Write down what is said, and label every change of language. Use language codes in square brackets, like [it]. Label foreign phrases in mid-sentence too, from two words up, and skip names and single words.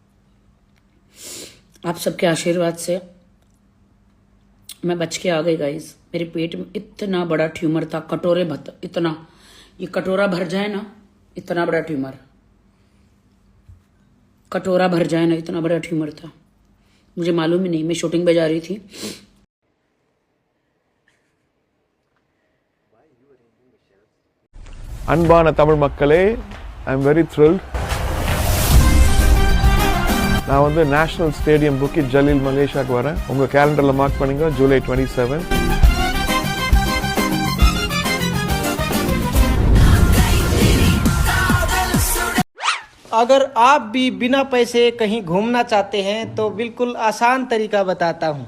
[hi] आप सबके आशीर्वाद से मैं बच के आ गई गाइस। मेरे पेट में इतना बड़ा ट्यूमर था, कटोरे भर, इतना, ये कटोरा भर जाए ना, इतना बड़ा ट्यूमर, कटोरा भर जाए ना, इतना बड़ा ट्यूमर था। मुझे मालूम ही नहीं, मैं शूटिंग पे जा रही थी। [ta] அன்பான தமிழ் மக்களே, [en] I am very thrilled. [ta] நான் வந்து நேஷனல் ஸ்டேடியம் புக்கிட் ஜலீல் மலேசியாவுக்கு வரேன். உங்கள் கேலண்டரில் மார்க் பண்ணுங்க, ஜூலை 27. [hi] अगर आप भी बिना पैसे कहीं घूमना चाहते हैं तो बिल्कुल आसान तरीका बताता हूँ।